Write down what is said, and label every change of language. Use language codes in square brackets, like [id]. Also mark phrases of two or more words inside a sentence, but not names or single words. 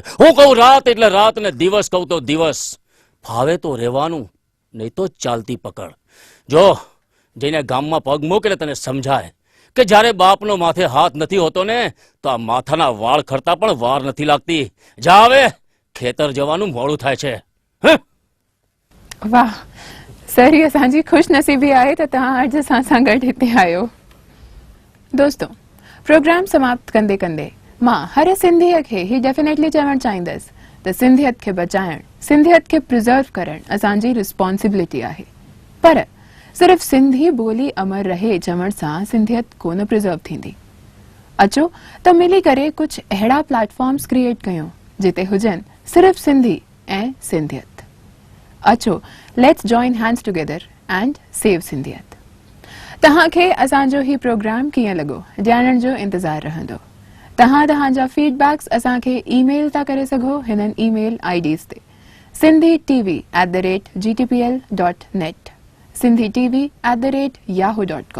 [gu] હું કહું રાત એટલે રાત ને દિવસ કહું તો દિવસ। ફાવે તો રહેવાનું, નહીં તો ચાલતી પકડ। જો જઈને ગામમાં પગ મૂક એટલે તને સમજાય કે જ્યારે બાપનો માથે હાથ નથી હોતો ને તો આ માથાના વાળ ખરતા પણ વાર નથી લાગતી। જા હવે, ખેતર જવાનું મોડું થાય છે। [sd] वाह सर, ये असांजी खुशनसीबी आहे त तव्हां अॼु असां सां गॾु हिते आहियो। दोस्तों, प्रोग्राम समाप्त कंदे कंदे मां हर सिंधीअ खे ही डेफिनेटली चवणु चाहींदसि त सिंधियत खे बचाइण, सिंधियत के प्रिजर्व करण असांजी रिस्पॉन्सिबिलिटी आहे। पर सिर्फ सिंधी बोली अमर रहे चवण सां सिंधियत कोन प्रिजर्व थींदी। अचो त मिली करे कुछ अहिड़ा [en] platforms create [sd] कयूं जिते हुजनि सिर्फ सिंधी ऐं सिंधियत। अचो, [en] let's join hands together and save सिंधियत। [sd] तव्हांखे असांजो ही प्रोग्राम कीअं लॻो ॼाणण जो इंतज़ार रहंदो। तव्हांजा फीडबैक्स असांखे ईमेल था करे सघो हिननि [en] email IDs [sd] ते sindhi@gtpl.net, sindhitv@yahoo.com।